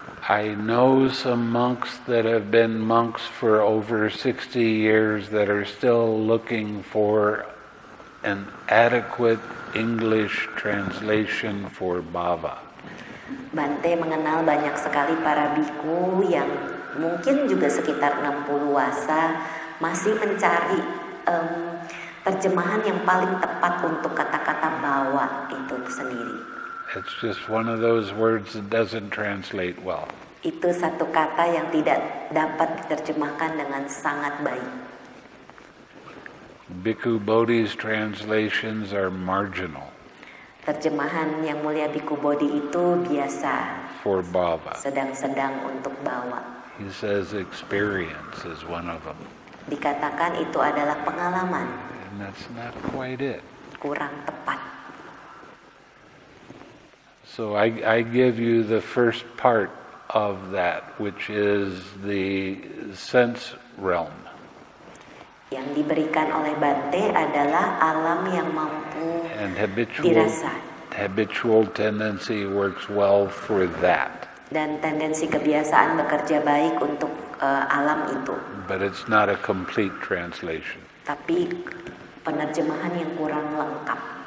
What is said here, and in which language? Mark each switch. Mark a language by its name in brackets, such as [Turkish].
[English] I know some monks that have been monks for over 60 years that are still looking for an adequate English translation for bhava. [Indonesian] Bhante mengenal banyak sekali para biku yang mungkin juga sekitar 60 wasa masih mencari terjemahan yang paling tepat untuk kata-kata bawa itu sendiri. [English] It's just one of those words that doesn't translate well. [Indonesian] Itu satu kata yang tidak dapat diterjemahkan dengan sangat baik. [English] Bhikkhu Bodhi's translations are marginal. [Indonesian] Terjemahan yang mulia Bhikkhu Bodhi itu biasa, [English] for bhava. [Indonesian] Sedang-sedang untuk bawa. [English] He says experience is one of them. [Indonesian] Dikatakan itu adalah pengalaman. [English] And that's not quite it. [Indonesian] Kurang tepat. [English] So I give you the first part of that, which is the sense realm. [Indonesian] Yang diberikan oleh Bhante adalah alam yang mampu [English] And [Indonesian] dirasa. [English] habitual tendency works well for that. [Indonesian] Dan tendensi kebiasaan bekerja baik untuk alam itu. [English] But it's not a complete translation. [Indonesian] Tapi penerjemahan yang kurang lengkap.